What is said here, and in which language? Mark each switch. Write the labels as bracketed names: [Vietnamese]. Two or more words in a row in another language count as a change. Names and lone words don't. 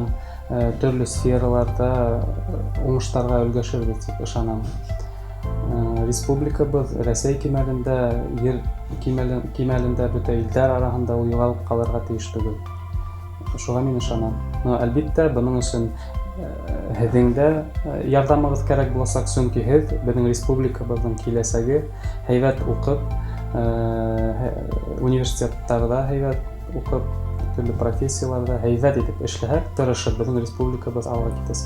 [Tatar] Төрле сфераларда уңыштарга өлгәшер дип ышанам. Республикабыз Рәсәй кимәлендә, ер кимәлендә бөтә илдәр араһында ул югалып калырга тиеш түгел. Шуңа мин ышанам. [Bashkir] Но әлбәттә буның өчен һеҙҙең дә ярҙамығыҙ кәрәк буласаҡ, сөнки һеҙ беҙҙең республикабыҙҙың киләсәге, һәйбәт уҡып, университеттарҙа һәйбәт уҡып, төрлө профессияларҙа һәйбәт итеп эшләһәк, тырышып, беҙҙең республикабыҙ алға китәсәк.